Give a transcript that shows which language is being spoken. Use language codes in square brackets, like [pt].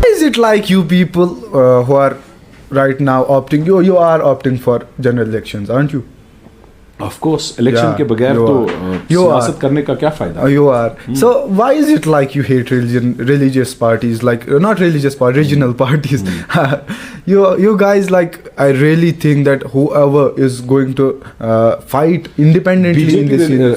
[en] it like you people who are right now opting, you are opting for general elections, aren't you? Of course, [ur] election کے بغیر تو سیاست کرنے کا کیا فائدہ. [en] You are. So why is it like you hate religious parties, like not religious parties, regional parties? You guys, like, I really think that whoever is going to fight independently in this